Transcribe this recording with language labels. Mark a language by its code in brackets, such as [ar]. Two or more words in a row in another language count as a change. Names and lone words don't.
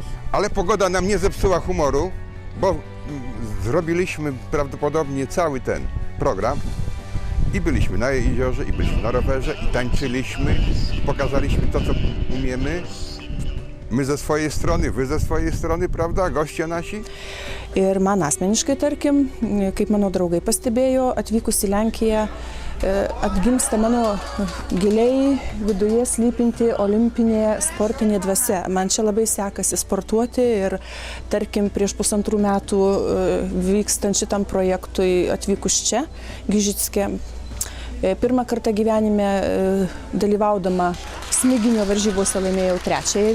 [pl] Ale pogoda nam nie zepsuła humoru, bo zrobiliśmy prawdopodobnie cały ten program i byliśmy na jeziorze, i byliśmy na rowerze, i tańczyliśmy, pokazaliśmy to, co umiemy. My ze swojej strony, wy ze swojej strony, prawda, goście nasi? [lt] Ir man asmeniškai, tarkim, kaip mano draugai pastebėjo, atvykus į Lenkiją, atgimsta mano giliai viduje slypinti olimpinė sportinė dvasia. Man čia labai sekasi sportuoti ir, tarkim, prieš 1,5 metų vykstant šitam projektui atvykus čia, Gižicke, pirmą kartą gyvenime dalyvaudama smiginio varžybose laimėjau 3.